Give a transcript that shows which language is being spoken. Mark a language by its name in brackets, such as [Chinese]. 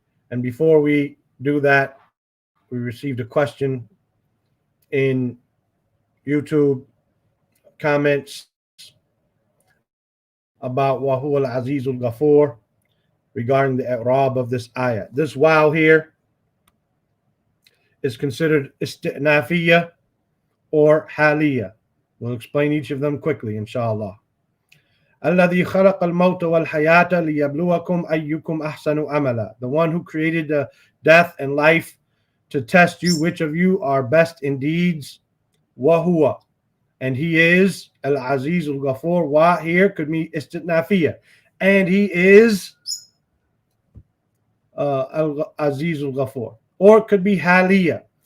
[English] And before we do that, we received a question in YouTube comments about Wahu al-Azizul Ghafur regarding the i'rab of this ayah. This wow here is considered isti'nafiyya or haliyya. We'll explain each of them quickly, inshallah. [Arabic] الذي خلق الموت والحياة ليبلوكم أيكم أحسن عملا. [English] The one who created the death and life to test you which of you are best in deeds. [Arabic] وهو, [English] and he is al-Aziz al-Ghafur. Wa here could be istitnafiyya, and he is al-Aziz al-Ghafur, or it could be haliyya.